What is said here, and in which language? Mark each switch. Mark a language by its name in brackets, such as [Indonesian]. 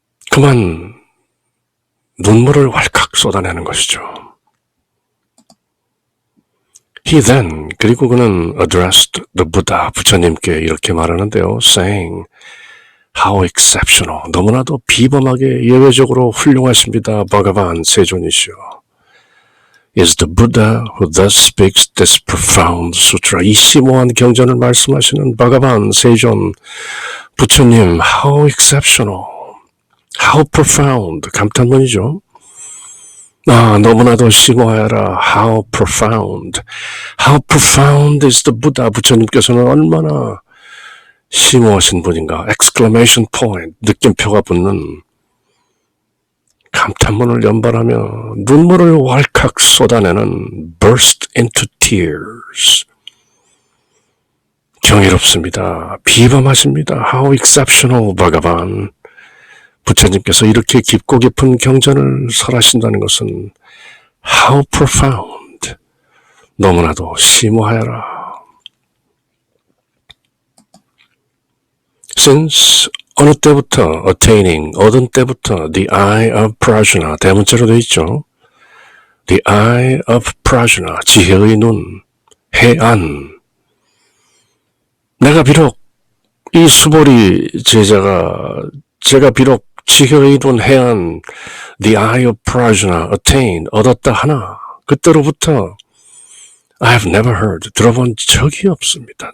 [Korean] 그만 눈물을 왈칵 쏟아내는 것이죠. [English] He then, [Korean] 그리고 그는 [English] addressed the Buddha, [Korean] 부처님께 이렇게 말하는데요. [English] saying, how exceptional, [Korean] 너무나도 비범하게 예외적으로 훌륭하십니다. 바가반 세존이시오. [English] is the Buddha who thus speaks this profound sutra. [Korean] 이 심오한 경전을 말씀하시는 바가반 세존 부처님, [English] how exceptional, how profound, [Korean] 감탄문이죠. 너무나도 심오하여라. [English] How profound. How profound is the Buddha. [Korean] 부처님께서는 얼마나 심오하신 분인가. [English] Exclamation point. [Korean] 느낌표가 붙는 감탄문을 연발하며 눈물을 왈칵 쏟아내는 [English] burst into tears. [Korean] 경이롭습니다. 비범하십니다. [English] How exceptional, 바가반. [Korean] 부처님께서 이렇게 깊고 깊은 경전을 설하신다는 것은 [English] how profound, [Korean] 너무나도 심오하여라. [English] Since [Korean] 어느 때부터 [English] attaining, [Korean] 얻은 때부터 [English] the eye of prajna, [Korean] 대문자로 되어 있죠. [English] the eye of prajna, [Korean] 지혜의 눈, 해안. 내가 비록 이 수보리 제가 비록 지혜의 눈 해안 [English] the eye of prajna attained [Korean] 얻었다 하나 그때로부터 [English] I have never heard [Korean] 들어본 적이 없습니다.